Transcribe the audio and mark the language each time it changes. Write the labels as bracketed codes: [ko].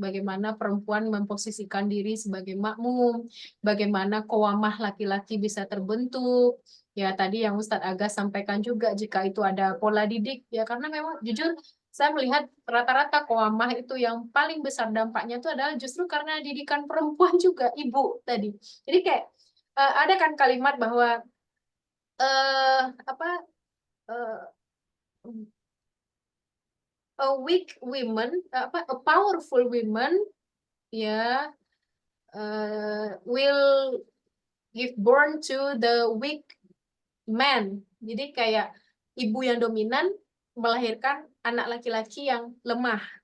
[id] Bagaimana perempuan memposisikan diri sebagai makmum, bagaimana kawamah laki-laki bisa terbentuk. Ya tadi yang Ustadz Aga sampaikan juga jika itu ada pola didik, ya karena memang jujur saya melihat rata-rata kawamah itu yang paling besar dampaknya itu adalah justru karena didikan perempuan juga, ibu tadi. Jadi kayak ada kan kalimat bahwa apa eh, [en] a weak women, a powerful women ya will give born to the weak man. [id] Jadi kayak ibu yang dominan melahirkan anak laki-laki yang lemah.